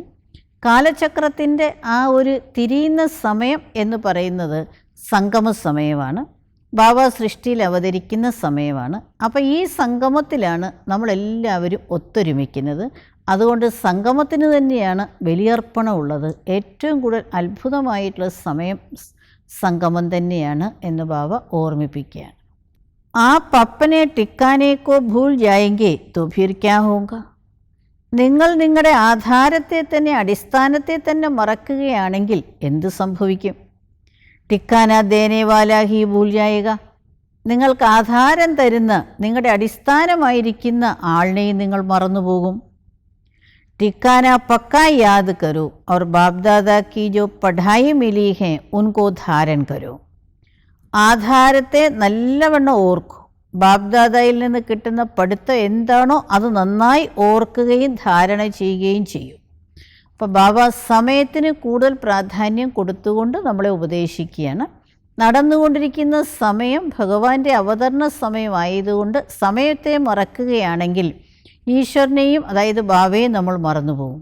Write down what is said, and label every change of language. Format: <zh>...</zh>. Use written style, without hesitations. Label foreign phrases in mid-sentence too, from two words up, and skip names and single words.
<ml>കാലചക്രത്തിൻ്റെ ആ ഒരു തിരിയുന്ന സമയം എന്ന് പറയുന്നത് സംഗമ സമയമാണ്, ബാബ സൃഷ്ടിയിൽ അവതരിക്കുന്ന സമയമാണ്. അപ്പോൾ ഈ സംഗമത്തിലാണ് നമ്മളെല്ലാവരും ഒത്തൊരുമിക്കുന്നത്. അതുകൊണ്ട് സംഗമത്തിന് തന്നെയാണ് ബലിയർപ്പണം ഉള്ളത്. ഏറ്റവും കൂടുതൽ അത്ഭുതമായിട്ടുള്ള സമയം സംഗമം തന്നെയാണ് എന്ന് ബാബ ഓർമ്മിപ്പിക്കുകയാണ്.</ml> <hi>आप अपने टिकाने को भूल जाएंगे तो फिर क्या होगा?</hi> <ml>നിങ്ങൾ നിങ്ങളുടെ ആധാരത്തെ തന്നെ, അടിസ്ഥാനത്തെ തന്നെ മറക്കുകയാണെങ്കിൽ എന്ത് സംഭവിക്കും?</ml> <hi>टिकाना देने वाला ही भूल जाएगा,</hi> <ml>നിങ്ങൾക്ക് ആധാരം തരുന്ന, നിങ്ങളുടെ അടിസ്ഥാനമായിരിക്കുന്ന ആളിനെയും നിങ്ങൾ മറന്നുപോകും.</ml> <hi>टिकाना पक्का याद करो और बाप दादा की जो पढ़ाई मिली है उनको धारण करो.</hi> <ml>ആധാരത്തെ നല്ലവണ്ണം ഓർക്കൂ. ബാപ്ദാദയിൽ നിന്ന് കിട്ടുന്ന പഠിത്തം എന്താണോ അത് നന്നായി ഓർക്കുകയും ധാരണ ചെയ്യുകയും ചെയ്യും. അപ്പോൾ ബാബ സമയത്തിന് കൂടുതൽ പ്രാധാന്യം കൊടുത്തുകൊണ്ട് നമ്മളെ ഉപദേശിക്കുകയാണ്. നടന്നുകൊണ്ടിരിക്കുന്ന സമയം ഭഗവാന്റെ അവതരണ സമയമായതുകൊണ്ട് സമയത്തെ മറക്കുകയാണെങ്കിൽ ഈശ്വരനെയും, അതായത് ബാബയെ നമ്മൾ മറന്നുപോകും.</ml>